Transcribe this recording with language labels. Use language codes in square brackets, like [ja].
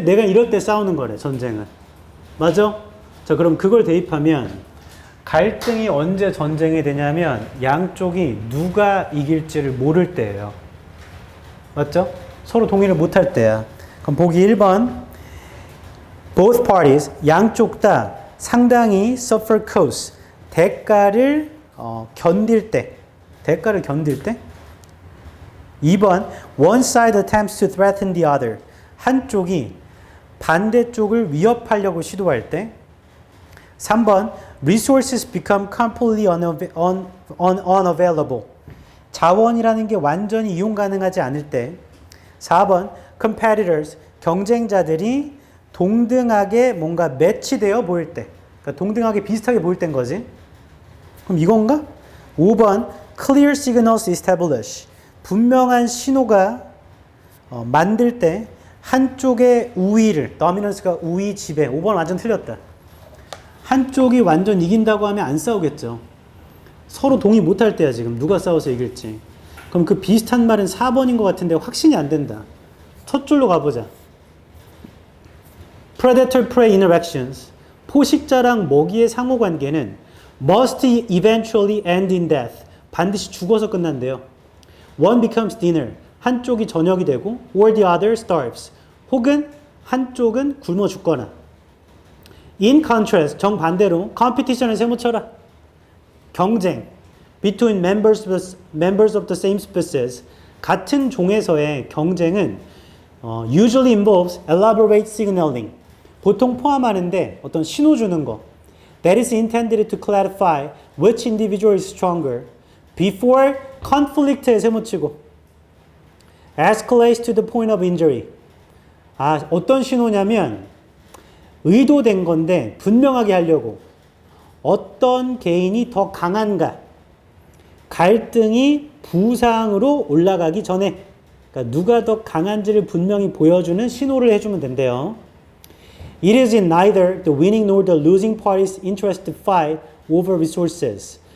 [ko] 내가 이럴 때 싸우는 거래, 전쟁은. 맞아? 자, 그럼 그걸 대입하면 갈등이 언제 전쟁이 되냐면 양쪽이 누가 이길지를 모를 때예요. 맞죠? 서로 동의를 못할 때야. 그럼 보기 1번. [en] Both parties, [ko] 양쪽 다 상당히 [en] suffer costs, [ko] 대가를 견딜 때. 대가를 견딜 때. 2번. [en] One side attempts to threaten the other. [ko] 한쪽이 반대쪽을 위협하려고 시도할 때. 3번. [en] Resources become completely unavailable. [ko] 자원이라는 게 완전히 이용 가능하지 않을 때. 4번. Competitors. 경쟁자들이 동등하게 뭔가 매치되어 보일 때. 그러니까 동등하게 비슷하게 보일 때인 거지. 그럼 이건가? 5번. [en] Clear signals establish. [ko] 분명한 신호가 만들 때 한쪽의 우위를, dominance가 우위 지배. 5번 완전 틀렸다. 한쪽이 완전 이긴다고 하면 안 싸우겠죠. 서로 동의 못할 때야 지금. 누가 싸워서 이길지. 그럼 그 비슷한 말은 4번인 것 같은데 확신이 안 된다. 첫 줄로 가보자. [en] Predator-prey interactions. [ko] 포식자랑 먹이의 상호관계는 [en] must eventually end in death. [ko] 반드시 죽어서 끝난대요. [en] One becomes dinner. [ko] 한쪽이 저녁이 되고 [en] or the other starves. [ko] 혹은 한쪽은 굶어 죽거나. [en] In contrast, [ko] 정반대로 competition을 세모쳐라. 경쟁. [en] Between members of the same species. [ko] 같은 종에서의 경쟁은 [en] usually involves elaborate signaling. [ko] 보통 포함하는데 어떤 신호 주는 거. [en] That is intended to clarify which individual is stronger. Before conflict에 [ko] 세모치고. [en] Escalates to the point of injury. [ko] 어떤 신호냐면 의도된 건데 분명하게 하려고. 어떤 개인이 더 강한가. 갈등이 부상으로 올라가기 전에. 그러니까 누가 더 강한지를 분명히 보여주는 신호를 해주면 된대요. [en] It is in neither the winning nor the losing party's interest to fight over resources.